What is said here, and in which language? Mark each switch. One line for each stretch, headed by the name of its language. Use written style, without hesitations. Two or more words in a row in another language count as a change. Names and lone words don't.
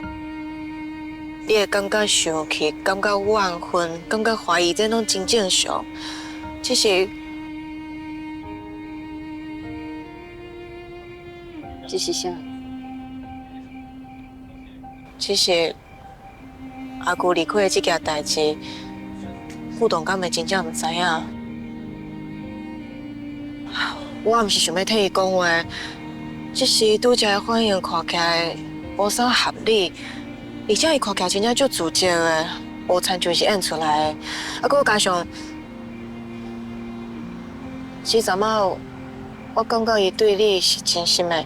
Min Nan Chinese: 你会感觉生气，感觉怨恨，感觉怀疑，这拢真正常。只是啥？只是阿舅离开的这件代志，副董敢会真正唔知影。我唔是想要替伊讲话，只是拄则的反应看起来无啥合理，而且伊看起来真正足自责的，无亲像是演出来的。啊，佮加上，是昨仔我感觉伊对你是真心的。